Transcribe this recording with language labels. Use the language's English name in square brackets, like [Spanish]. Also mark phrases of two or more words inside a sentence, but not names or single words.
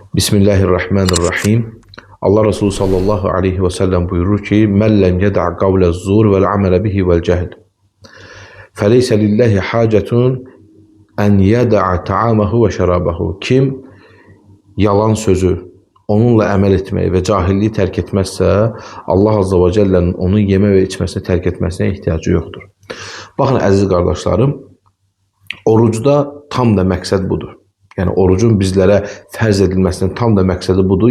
[Arabic] Bismillahirrahmanirrahim. [Turkish] Allah Resulü [Arabic] صلى الله عليه وسلم [Turkish] buyurur ki: [Arabic] "من لم يدع قول الزور والعمل به والجهل. فليس لله حاجة أن يدع طعامه وشرابه." [Azerbaijani] Kim yalan sözü, onunla əməl etməyi və cahilliyi tərk etməzsə, Allah Azza və Cəllənin onun yeme və içməsini tərk etməsinə ehtiyacı yoxdur. Baxın əziz qardaşlarım, orucda tam da məqsəd budur. Yəni orucun bizlərə fərz edilməsinin tam da məqsədi budur.